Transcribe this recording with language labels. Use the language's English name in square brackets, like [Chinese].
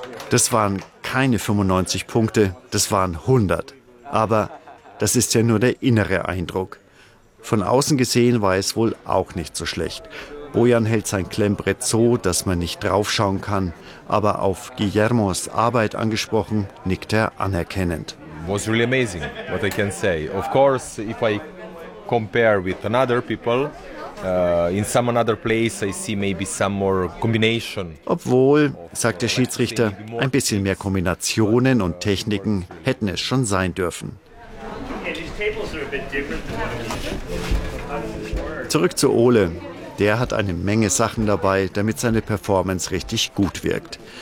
[German] Das waren keine 95 Punkte, das waren 100. Aber das ist ja nur der innere Eindruck. Von außen gesehen war es wohl auch nicht so schlecht. Bojan hält sein Klemmbrett so, dass man nicht draufschauen kann. Aber auf Guillermos Arbeit angesprochen, nickt er anerkennend. [English] Was really amazing, what I can say. Of course, if I compare with another people, in some other place I see maybe some more combination. [German] Obwohl, sagt der Schiedsrichter, ein bisschen mehr Kombinationen und Techniken hätten es schon sein dürfen. Zurück zu Ole. Der hat eine Menge Sachen dabei, damit seine Performance richtig gut wirkt.